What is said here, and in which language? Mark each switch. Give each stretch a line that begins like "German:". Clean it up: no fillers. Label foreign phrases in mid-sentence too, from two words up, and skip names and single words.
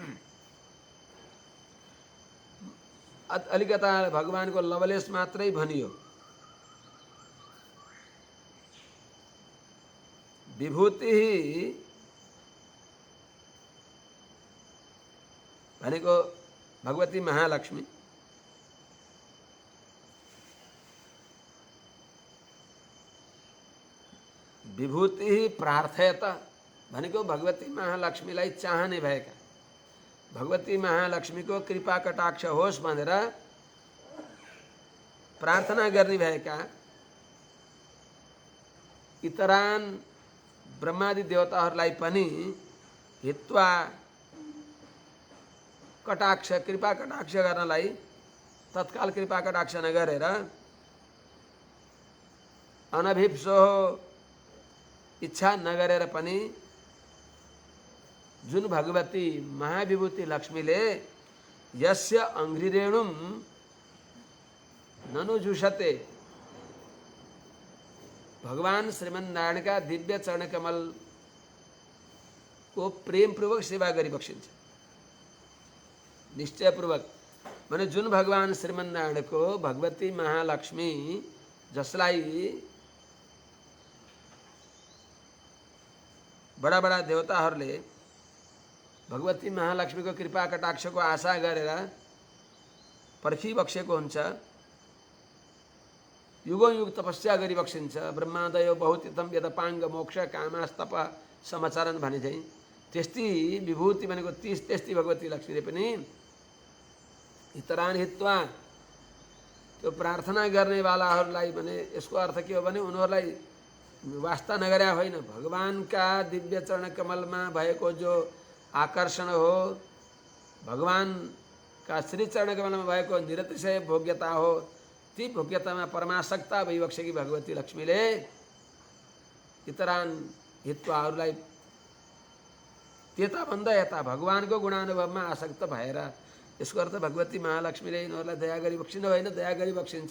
Nepali: अलिकता भगवानको लवलेश मात्रै भनियो। विभूति भनेको भगवती महालक्ष्मी। विभूति प्रार्थयत भनेको भगवती महालक्ष्मीलाई चाहने भएका भगवती महालक्ष्मी को कृपा कटाक्ष होस् भनेर प्रार्थना गर्ने भएका इतरान ब्रह्मादि देवताहरूलाई पनि हित्वा कटाक्ष कृपा कटाक्ष गर्नलाई तत्काल कृपा कटाक्ष नगरेर अनभिप्सो इच्छा नगरेर पनि जुन भगवती महाविभूति लक्ष्मीले
Sanskrit: यस्य अंघ्रिरेणुम ननु जुषते
Nepali: भगवान श्रीमन्नारायण का दिव्य चरण कमल को प्रेम पूर्वक सेवा गरी बक्सिन्छ। निश्चय पूर्वक माने जुन भगवान श्रीमन्नारायण को भगवती महालक्ष्मी जसलाई बड़ा बड़ा देवताहरूले भगवती महालक्ष्मी को कृपा कटाक्ष को आशा गरेर पर्खिबक्सेको हुन्छ। युगौं युग तपस्या गरिबक्सिन्छ।
Sanskrit: ब्रह्मादयो बहुतीतम यदपाङ्ग मोक्ष कामास्तप समाचरण
Nepali: भने चाहिँ त्यस्ती विभूति भनेको त्यस्ती भगवती लक्ष्मीले पनि
Sanskrit: इतरान हित्वा
Nepali: त्यो प्रार्थना गर्नेवालाहरूलाई भने यसको अर्थ के हो भने उनीहरूलाई वास्ता नगर्या होइन। भगवानका दिव्य चरण कमलमा भएको जो आकर्षण हो भगवान का श्री चरण कमलमा भएको निरतिशय भोग्यता हो ती भोग्यतामा परमासक्ता भइबक्सेकी भगवती लक्ष्मीले इतरान हित्वाहरूलाई त्यता भन्दा यता भगवानको गुणानुभवमा आसक्त भएर यसको अर्थ भगवती महालक्ष्मीले यिनीहरूलाई दया गरी बक्सिनु होइन दया गरी बक्सिन्छ।